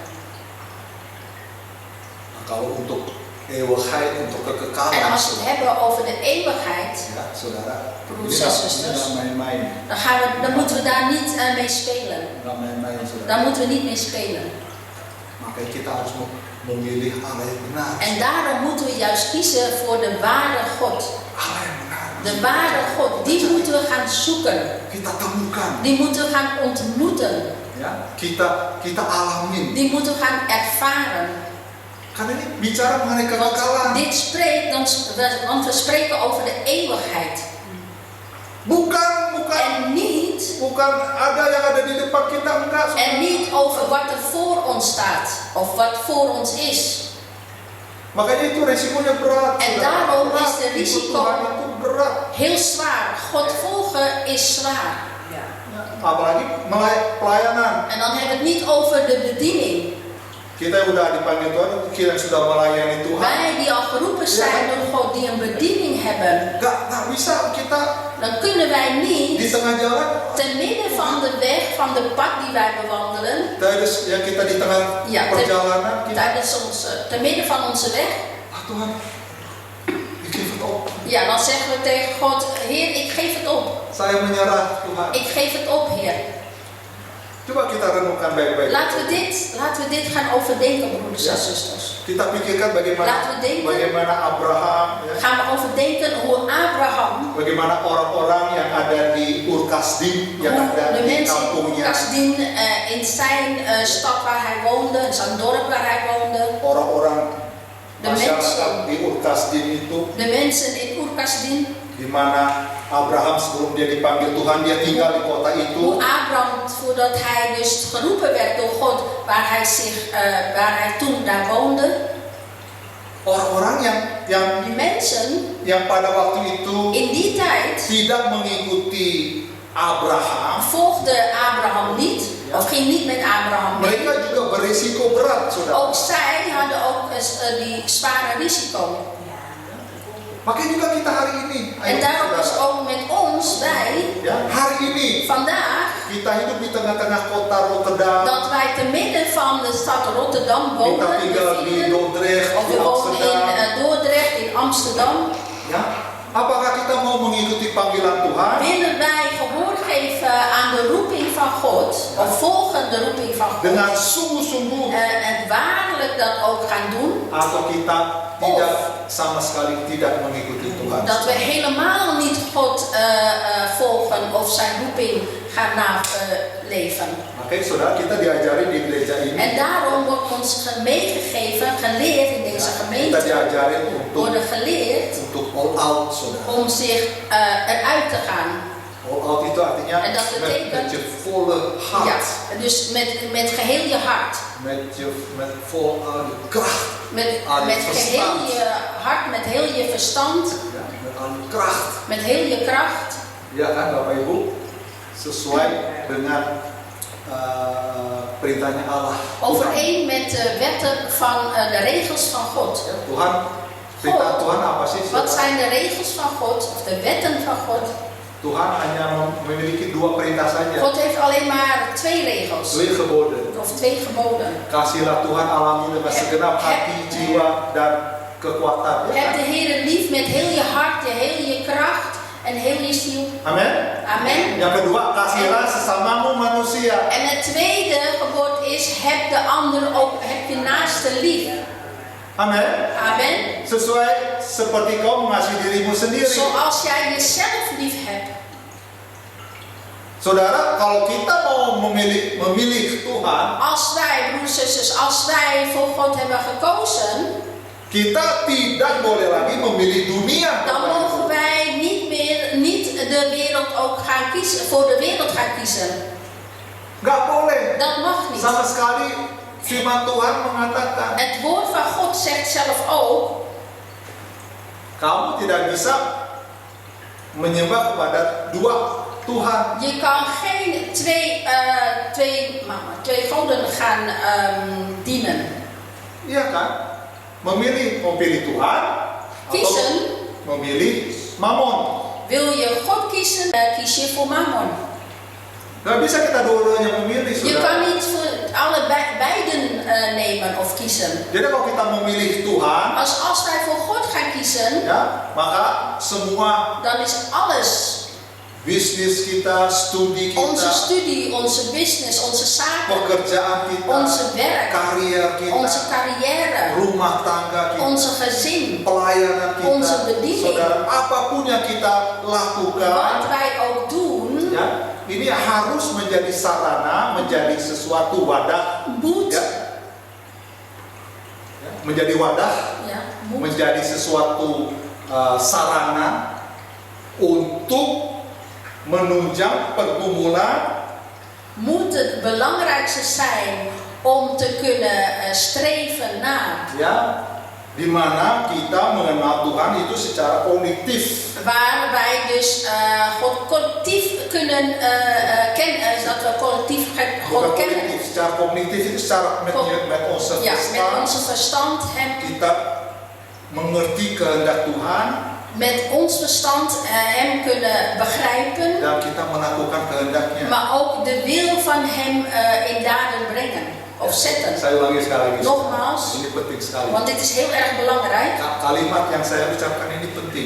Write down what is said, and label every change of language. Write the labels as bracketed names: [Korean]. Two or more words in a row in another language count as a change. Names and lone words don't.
[Indonesian] Nah, kalau untuk eeuwigheid, untuk [Dutch] En [Indonesian] kekekalan, [Dutch] als we het hebben over de eeuwigheid, [Indonesian] ya saudara, [Dutch] Broers [Indonesian] ini [Dutch] en [Indonesian] nggak [Dutch] zusters. [Indonesian] main-main, [Dutch] dan moeten we daar niet mee spelen. [Indonesian] nggak main-main saudara. [Dutch] Daar moeten we niet mee spelen. [Indonesian] Makanya kita harus memilih Allah yang benar. [Dutch] En daarom moeten we juist kiezen voor de ware God. [Indonesian] Allah yang benar. [Dutch] De ware God, die moeten we gaan zoeken. [Indonesian] Kita temukan, [Dutch] Die moeten we gaan ontmoeten. [Indonesian] ya. Kita alamin. [Dutch] Die moeten we gaan ervaren. [Indonesian] Karena ini bicara mengenai kekekalan. [Dutch] Dit spreekt, want we spreken over de eeuwigheid. [Indonesian] Bukan [Dutch] En niet, [Indonesian] ada yang ada di depan kita, enggak. [Dutch] en niet over wat er voor ons staat. Of wat voor ons is. [Indonesian] Makanya itu resikonya berat. [Dutch] En [Indonesian] saudara. [Dutch] daarom [Indonesian] Berat. [Dutch] is de risiko- [Indonesian] Ikut Tuhan itu berat. [Dutch] Heel zwaar. God volgen is zwaar. [Indonesian] Apalagi pelayanan. [Dutch] En dan hebben we het niet over de bediening. [Indonesian] Kita yang udah dipanggil Tuhan, kita yang sudah melayani Tuhan. [Dutch] Wij die al geroepen zijn door God, die een bediening hebben, [Indonesian] Nggak bisa kita [Dutch] dan kunnen wij [Indonesian] di [Dutch] niet [Indonesian] tengah jalan. [Dutch] te midden van de weg, van de pad die wij bewandelen, [Indonesian] Tijdens ya kita di tengah [Dutch] Ja, [Indonesian] perjalanan kita, [Dutch] te midden van onze weg, Tuhan, ik geef het op. ja, dan zeggen we tegen God, Heer, ik geef het op. [Indonesian] Saya menyerah Tuhan. [Dutch] Ik geef het op, Heer. [Indonesian] Coba kita renungkan baik-baik. [Dutch] Laten we dit gaan overdenken, broeders en Ja. zusters. [Indonesian] Kita pikirkan [Dutch] Laten we denken. [Indonesian] bagaimana Abraham, ya, [Dutch] Gaan we overdenken hoe Abraham, [Indonesian] bagaimana orang-orang yang ada di Ur-Kasdim, yang [Dutch] hoe [Indonesian] ada [Dutch] de [Indonesian] di [Dutch] mensen in [Indonesian] kampungnya, [Dutch] Kasdien, in zijn stad waar hij woonde, in zijn dorp waar hij woonde, [Indonesian] orang-orang [Dutch] De [Indonesian] masyarakat di Ur-Kasdim itu, [Dutch] de mensen in Ur-Kasdien, [Indonesian] di mana Abraham sebelum dia dipanggil Tuhan, dia tinggal di kota [Dutch] hoe [Indonesian] itu. Abraham, [Dutch] voordat hij dus geroepen werd door God, waar hij toen daar woonde, [Indonesian] Orang-orang yang [Dutch] die mensen [Indonesian] yang pada waktu itu [Dutch] in die tijd [Indonesian] tidak mengikuti Abraham, [Dutch] volgde Abraham niet, of ging niet met Abraham mee. [Indonesian] mereka juga berisiko berat, saudara. [Dutch] Ook zij hadden ook die zware risico. [Indonesian] Makanya juga kita hari ini, [Dutch] En daarom is [Indonesian] saudara, [Dutch] ook met ons, wij, [Indonesian] ya, hari ini [Dutch] vandaag, [Indonesian] kita hidup di tengah-tengah kota Rotterdam, [Dutch] dat wij te midden van de stad Rotterdam [Indonesian] kita [Dutch] wonen, [Indonesian] tinggal di [Dutch] bevinden, Dordrecht, of [Indonesian] di [Dutch] we wonen in Amsterdam. Dordrecht, in Amsterdam. [Indonesian] Ya, apakah kita mau mengikuti panggilan Tuhan? [Dutch] Willen wij gehoor geven aan de roeping van God, of volgen de roeping van God, [Indonesian] Dengan sungguh-sungguh, [Dutch] en waarlijk dat ook gaan doen, [Indonesian] atau kita tidak sama sekali tidak mengikuti Tuhan? [Dutch] dat we helemaal niet God volgen of zijn roeping gaan naleven. [Indonesian] Makanya saudara, kita diajarin di gereja ini, [Dutch] En daarom wordt ons meegegeven, geleerd in deze [Indonesian] kita [Dutch] gemeente, [Indonesian] diajarin untuk [Dutch] worden geleerd [English] all out, [Indonesian] saudara. [Dutch] om zich eruit te gaan. [English] All out [Indonesian] itu artinya [Dutch] En dat betekent- met je volle hart, Ja, dus met geheel je hart. met vol al je kracht, Met Al je geheel verstand. je hart, met heel je verstand, ya, met al je kracht. met heel je kracht. [Indonesian] Ya kan Bapak Ibu, sesuai dengan perintahnya Allah. [Dutch] Overeen met de wetten van de regels van God. [Indonesian] Ya, Tuhan, perintah Tuhan apa sih? [Dutch] Wat [Indonesian] saudara? [Dutch] zijn de regels van God, of de wetten van God? [Indonesian] Tuhan hanya memiliki dua perintah saja. [Dutch] God heeft alleen maar 2 regels, 2 geboden. of 2 geboden. [Indonesian] Kasihlah Tuhan Allahmu dengan segenap hati, jiwa, dan kekuatan. [Dutch] Heb de Heer lief met heel je hart, heel je kracht en heel je ziel. [Indonesian] Amin. [Dutch] Amen. [Indonesian] Yang kedua, kasihlah sesamamu manusia. [Dutch] En het tweede gebod is, heb de ander ook, heb je naaste lief. [Indonesian] Amin. [Dutch] Amen. [Indonesian] Sesuai seperti kau mengasihi dirimu sendiri. [Dutch] Zoals jij jezelf lief hebt. [Indonesian] Saudara, kalau kita mau memilih Tuhan, [Dutch] Als wij, broers en zusters, als wij voor God hebben gekozen, [Indonesian] Kita tidak boleh lagi memilih dunia. [Dutch] Dan mogen wij niet de wereld ook gaan kiezen, voor de wereld gaan kiezen. [Indonesian] Gak boleh. [Dutch] Dat mag niet. [Indonesian] Sama sekali firman Tuhan mengatakan, [Dutch] Het woord van God zegt zelf ook, [Indonesian] kamu tidak bisa menyembah kepada dua Tuhan. [Dutch] je kan geen twee goden gaan dienen. [Indonesian] Iya kan? Memilih Tuhan [Dutch] Kiezen. [Indonesian] atau memilih Mammon. [Dutch] Wil je God kiezen, kies je voor Mammon. [Indonesian] Gak bisa kita dua-duanya memilih, [Dutch] Je kan [Indonesian] saudara. [Dutch] niet voor beiden nemen of kiezen. [Indonesian] Jadi kalau kita memilih Tuhan, [Dutch] Als wij voor God gaan kiezen, [Indonesian] ya, maka semua [Dutch] dan is alles, [Indonesian] bisnis kita, studi [Dutch] onze [Indonesian] kita, [Dutch] studie, onze business, onze zaken, [Indonesian] pekerjaan kita, [Dutch] onze werk, [Indonesian] karier kita, [Dutch] onze carrière, [Indonesian] rumah tangga kita, [Dutch] onze gezin, [Indonesian] pelayanan kita, [Dutch] onze bediening. [Indonesian] saudara, apapun yang kita lakukan, [Dutch] wat wij ook doen, [Indonesian] ya, ini harus menjadi sarana, menjadi sesuatu wadah, [Dutch] moet, [Indonesian] ya, menjadi wadah, [Dutch] moet [Indonesian] menjadi sesuatu sarana untuk menunjang pergumulan, [Dutch] moet het belangrijkste zijn om te kunnen streven naar. [Indonesian] ya, di mana kita mengenal Tuhan itu secara kognitif. [Dutch] Waar wij dus God collectief kunnen kennen, dat we collectief [Indonesian] Bukan [Dutch] God kennen. [Indonesian] kognitif, secara kognitif itu secara [Dutch] met onze Ja, met verstand onze verstand hem, [Indonesian] kita mengerti kehendak Tuhan [Dutch] met ons verstand hem kunnen begrijpen, [Indonesian] dan kita melakukan kehendaknya. [Dutch] maar ook de wil van hem in daden brengen of zetten. [Indonesian] Saya ulangi sekali lagi. [Dutch] Nogmaals, [Indonesian] Ini penting sekali. [Dutch] want dit is heel erg belangrijk. [Indonesian] Kalimat yang saya ucapkan ini penting.